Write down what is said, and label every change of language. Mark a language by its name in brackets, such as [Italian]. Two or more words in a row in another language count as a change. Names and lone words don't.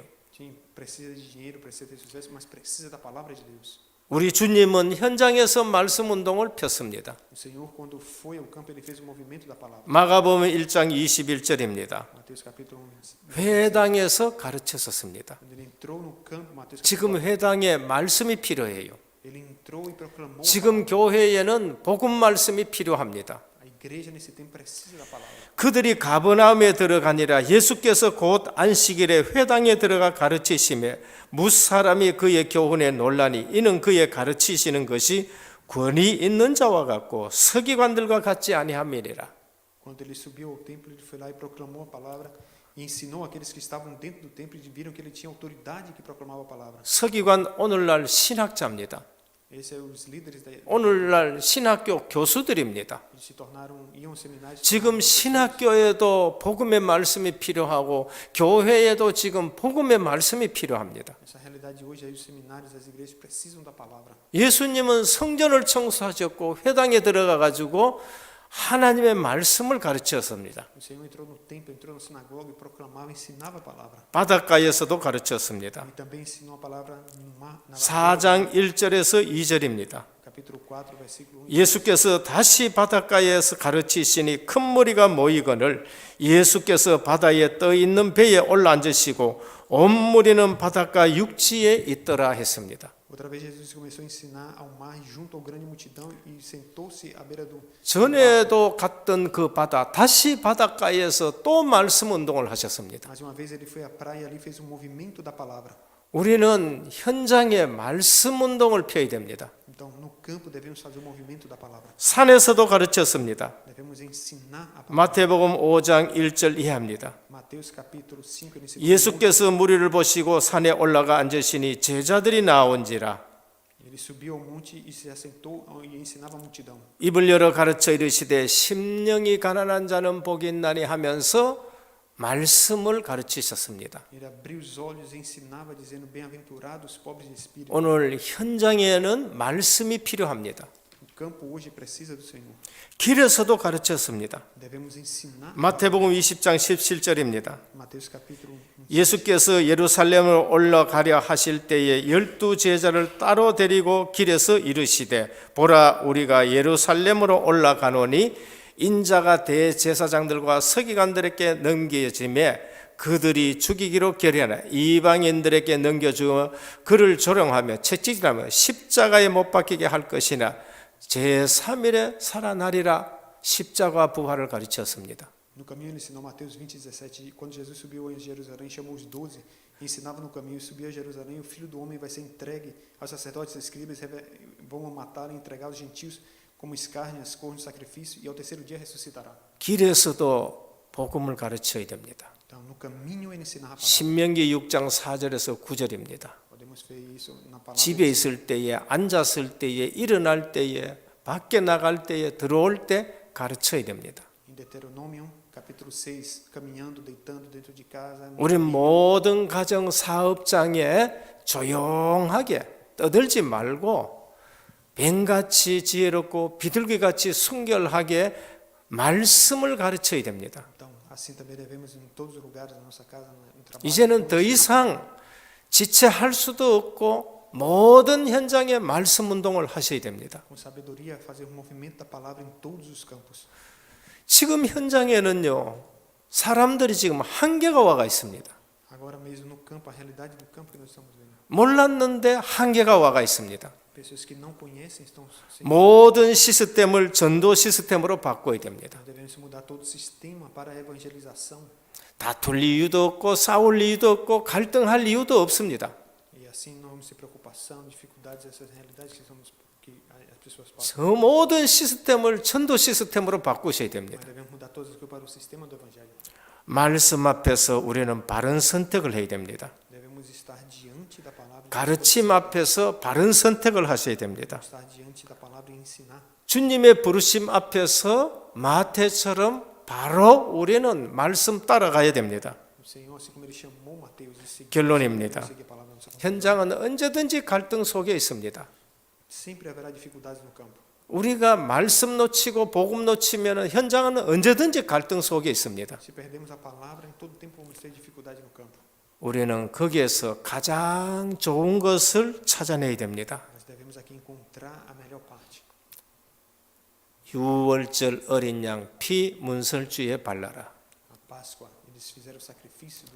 [Portuguese] Sim, precisa de dinheiro, precisa ter sucesso, mas precisa da palavra de Deus. [Korean] 우리 주님은 현장에서 말씀 운동을 폈습니다. [Portuguese] O Senhor, quando foi ao campo, ele fez o movimento da palavra. [Korean] 마가복음 1장 21절입니다. [Portuguese] Mateus capítulo 1. [Korean] 회당에서 가르쳤었습니다. [Portuguese] Quando ele entrou no campo, Mateus [Korean] 지금 [Portuguese] capítulo 1, [Korean] 회당에 말씀이 필요해요. [Portuguese] ele entrou e proclamou. [Korean] 지금 교회에는 복음 말씀이 필요합니다. [Portuguese] A igreja nesse tempo precisa da palavra. [Korean] 그들이 가버나움에 들어가니라 예수께서 곧 안식일에 회당에 들어가 가르치시매 무사람이 그의 교훈에 놀라니 이는 그의 가르치시는 것이 권위 있는 자와 같고 서기관들과 같지 아니함이니라. [Portuguese] Quando ele subiu ao templo, ele foi lá e proclamou a palavra e ensinou aqueles que estavam dentro do templo e viram que ele tinha autoridade que proclamava a palavra. [Korean] 서기관 오늘날 신학자입니다. [Portuguese] Esses são os líderes da [Korean] 오늘날 신학교 교수들입니다. [Portuguese] eles se tornaram iam aos seminários. [Korean] 지금 신학교에도 복음의 말씀이 필요하고 교회에도 지금 복음의 말씀이 필요합니다. [Portuguese] Essa realidade hoje aí os seminários, as igrejas precisam da palavra. [Korean] 예수님은 성전을 청소하셨고 회당에 들어가 가지고 하나님의 말씀을 가르쳤습니다. [Portuguese] O Senhor entrou no templo, entrou na sinagoga e proclamava, ensinava a palavra. [Korean] 바닷가에서도 가르쳤습니다. [Portuguese] E também ensinou a palavra no mar, na [Korean] 4장 1절에서 2절입니다. [Portuguese] capítulo 4, versículo 1. [Korean] 예수께서 다시 바닷가에서 가르치시니 큰 무리가 모이거늘 예수께서 바다에 떠 있는 배에 올라앉으시고 온 무리는 바닷가 육지에 있더라 했습니다. [Portuguese] Outra vez Jesus começou a ensinar ao mar junto ao grande multidão e sentou-se à beira do [Korean] 전에도 갔던 그 바다 다시 바닷가에서 또 말씀 운동을 하셨습니다. [Portuguese] Mais uma vez ele foi à praia e ali fez um movimento da palavra. [Korean] 우리는 현장에 말씀 운동을 펴야 됩니다. [Portuguese] Então, no campo devemos fazer o movimento da palavra. [Korean] 산에서도 가르쳤습니다. [Portuguese] Devemos ensinar a palavra. [Korean] 마태복음 5장 1절 이하입니다. [Portuguese] Mateus capítulo 5 nesse [Korean] 예수께서 무리를 보시고 산에 올라가 앉으시니 제자들이 나온지라 [Portuguese] ele subiu ao monte e se assentou e ensinava a multidão. [Korean] 입을 열어 가르쳐 이르시되 심령이 가난한 자는 복이 있나니 하면서 말씀을 가르치셨습니다. [Portuguese] Ele abriu os olhos e ensinava dizendo bem-aventurados os pobres de espírito. [Korean] 오늘 현장에는 말씀이 필요합니다. [Portuguese] O campo hoje precisa do Senhor. [Korean] 길에서도 가르쳤습니다. [Portuguese] Devemos ensinar. [Korean] 마태복음 20장 17절입니다. [Portuguese] Mateus capítulo 1. [Korean] 예수께서 예루살렘을 올라가려 하실 때에 12 제자를 따로 데리고 길에서 이르시되 보라 우리가 예루살렘으로 올라가노니 인자가 대제사장들과 서기관들에게 넘겨짐에 그들이 죽이기로 결의하나 이방인들에게 넘겨주어 그를 조롱하며 채찍질하며 십자가에 못 박히게 할 것이나 제3일에 살아나리라. 십자가 부활을 가르쳤습니다. [Portuguese] No caminho ele ensinou Mateus 20:17, quando Jesus subiu em Jerusalém, chamou os 12 e ensinava no caminho, subiu a Jerusalém, o filho do homem vai ser entregue aos sacerdotes e escribas, vão matá-lo e entregar aos gentios como escárnias, corno de sacrifício, e ao terceiro dia ressuscitará. [Korean] 길에서도 복음을 가르쳐야 됩니다. [Portuguese] Então, no caminho ele ensinava a palavra. [Korean] 신명기 6장 4절에서 9절입니다. [Portuguese] Podemos ver isso na palavra. [Korean] 집에 있을 때에, 앉았을 때에, 일어날 때에, 밖에 나갈 때에, 들어올 때 가르쳐야 됩니다. [Portuguese] Em Deuteronômio, capítulo 6, caminhando, deitando dentro de casa. [Korean] 우리 모든 가정 사업장에 조용하게 떠들지 말고 뱀같이 지혜롭고 비둘기같이 순결하게 말씀을 가르쳐야 됩니다. [Portuguese] Então, assim também devemos em todos os lugares da nossa casa, no trabalho. [Korean] 이제는 더 이상 지체할 수도 없고 모든 현장에 말씀 운동을 하셔야 됩니다. [Portuguese] Com sabedoria, fazer o movimento da palavra em todos os campos. [Korean] 지금 현장에는요, 사람들이 지금 한계가 와가 있습니다. [Portuguese] Agora mesmo no campo, a realidade do campo que nós estamos vendo. [Korean] 몰랐는데 한계가 와가 있습니다. [Portuguese] Pessoas que não conhecem estão sem. [Korean] 모든 시스템을 전도 시스템으로 바꿔야 됩니다. [Portuguese] Devemos mudar todo o sistema para a evangelização. [Korean] 다툴 이유도 없고 싸울 이유도 없고 갈등할 이유도 없습니다. [Portuguese] E assim não vamos ter preocupação, dificuldades, essas realidades que as pessoas passam. [Korean] 저 모든 시스템을 전도 시스템으로 바꾸셔야 [Portuguese] Mas [Korean] 됩니다. [Portuguese] devemos mudar todas as coisas para o sistema do evangelho. [Korean] 말씀 앞에서 우리는 바른 선택을 해야 됩니다. [Portuguese] Devemos estar diante da palavra [Korean] 가르침 앞에서 바른 선택을 하셔야 됩니다. [Portuguese] estar diante da palavra e ensinar. [Korean] 주님의 부르심 앞에서 마태처럼 바로 우리는 말씀 따라가야 됩니다. [Portuguese] O Senhor, assim como ele chamou Mateus e seguir [Korean] 결론입니다. [Portuguese] a palavra no seu coração. [Korean] 현장은 언제든지 갈등 속에 있습니다. [Portuguese] Sempre haverá dificuldades no campo. [Korean] 우리가 말씀 놓치고 복음 놓치면 현장은 언제든지 갈등 속에 있습니다. [Portuguese] Se perdemos a palavra, em todo tempo vamos ter dificuldade no campo. [Korean] 우리는 거기에서 가장 좋은 것을 찾아내야 됩니다. [Portuguese] Nós devemos aqui encontrar a melhor parte. [Korean] 유월절 어린 양 피 문설주에 발라라. [Portuguese] A Páscoa, eles fizeram o sacrifício do